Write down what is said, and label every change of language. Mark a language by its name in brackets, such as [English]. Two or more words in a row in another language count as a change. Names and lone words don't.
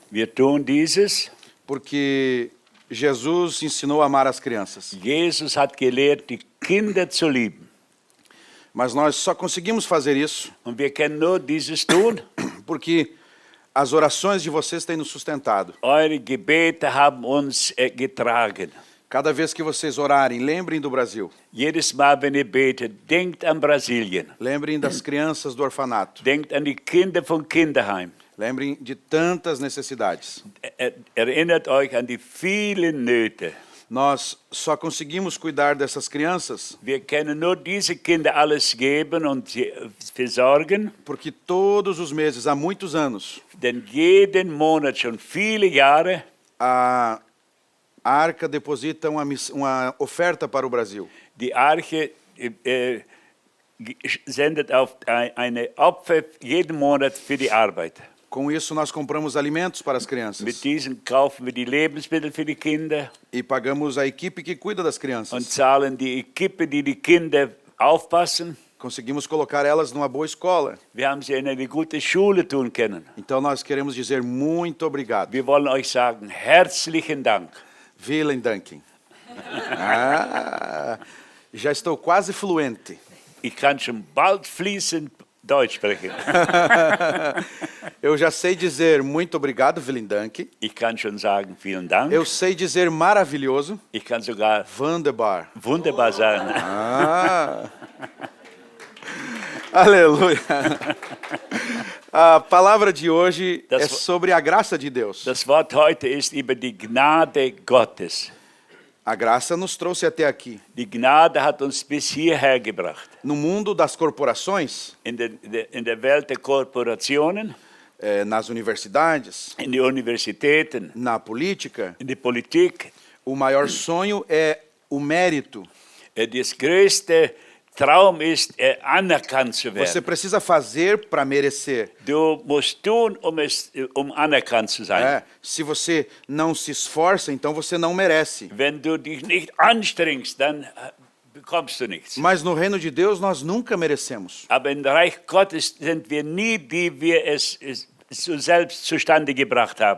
[German] Wir tun dieses. [Portuguese] porque Jesus ensinou a amar as crianças. [German] Jesus hat gelehrt, die Kinder zu lieben. [Portuguese] Mas nós só conseguimos fazer isso [German] Und wir können nur dieses tun. [Portuguese] porque as orações de vocês têm nos sustentado. [German] Eure Gebete haben uns getragen. [Portuguese] Cada vez que vocês orarem, lembrem do Brasil. [German] Jedes Mal, wenn ihr betet, denkt an Brasilien. [Portuguese] Lembrem das crianças do orfanato. [German] Denkt an die Kinder vom Kinderheim. [Portuguese] Lembrem de tantas necessidades. [German] Erinnert euch an die vielen Nöte. [Portuguese] Nós só conseguimos cuidar dessas crianças [German] Wir können nur diese Kinder alles geben und sie versorgen, [Portuguese] porque todos os meses, há muitos anos, [German] denn jeden Monat, schon viele Jahre, [Portuguese] a Arca deposita uma oferta para o Brasil. [German] die Arche sendet auf eine Opfer jeden Monat für die Arbeit. [Portuguese] Com isso, nós compramos alimentos para as [German] Mit [Portuguese] crianças [German] diesen kaufen wir die Lebensmittel für die Kinder [Portuguese] e pagamos a equipe que cuida das [German] und [Portuguese] crianças. [German] zahlen die Equipe, die die Kinder aufpassen. [Portuguese] Conseguimos colocar elas numa boa escola. [German] Wir haben sie in eine gute Schule tun können. [Portuguese] Então, nós queremos dizer muito obrigado. [German] Wir wollen euch sagen, herzlichen Dank. Vielen Dank. [Portuguese] Já estou quase fluente. [German] Ich kann schon bald fließend Deutsch sprechen. [Portuguese] Eu já sei dizer muito obrigado, [German] vielen Dank. Ich kann schon sagen, vielen Dank. [Portuguese] Eu sei dizer maravilhoso, [German] Ich kann sogar wunderbar. wunderbar sagen. [Portuguese] Aleluia. A palavra de hoje [German] Das- [Portuguese] é sobre a graça de Deus. [German] Das Wort heute ist über die Gnade Gottes. [Portuguese] A graça nos trouxe até aqui. [German] Die Gnade hat uns bis hierher gebracht. [Portuguese] No mundo das corporações, [German] In der Welt der Korporationen, [Portuguese] nas universidades, [German] in die Universitäten, [Portuguese] na política, [German] in die Politik. [Portuguese] o maior sonho é o mérito. [German] Das größte Traum ist, anerkannt zu [Portuguese] Você [German] werden. [Portuguese] precisa fazer para merecer. [German] Du musst tun, um anerkannt zu sein. [Portuguese] Se você não se esforça, então você não merece. [German] Wenn du dich nicht anstrengst, dann bekommst du nichts. [Portuguese] Mas no reino de Deus nós nunca merecemos. [German] Aber im Reich Gottes sind wir nie, die wir es selbst zustande gebracht haben.